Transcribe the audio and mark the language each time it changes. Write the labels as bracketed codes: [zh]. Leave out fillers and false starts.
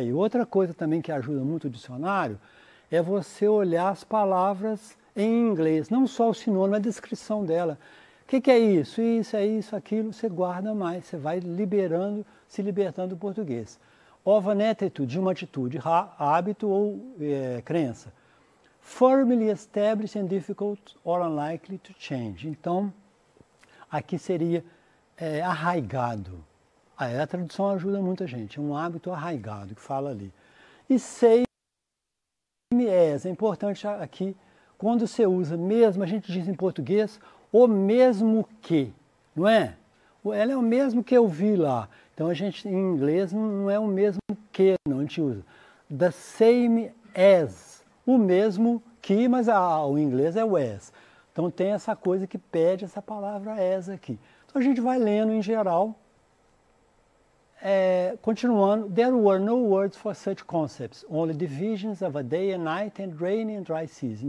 [pt] Aí, outra coisa também que ajuda muito o dicionário é você olhar as palavras em inglês, não só o sinônimo, a descrição dela. O que é isso? Isso, é isso, aquilo, você guarda mais, você vai se libertando do português. [en] Of an attitude, [pt] de uma atitude, hábito ou crença. [en] Firmly established and difficult or unlikely to change. [pt] Então, aqui seria arraigado. A tradução ajuda muita gente, é um hábito arraigado que fala ali. E [en] same as, [pt] é importante aqui, quando você usa mesmo, a gente diz em português, o mesmo que, não é? Ela é o mesmo que eu vi lá. Então a gente, em inglês, não é o mesmo que, não, a gente usa. [en] The same as, [pt] o mesmo que, mas o inglês é was. Então tem essa coisa que pede essa palavra as aqui. Então a gente vai lendo em geral. Continuando, [en] there were no words for such concepts, only divisions of a day and night and rainy and dry season.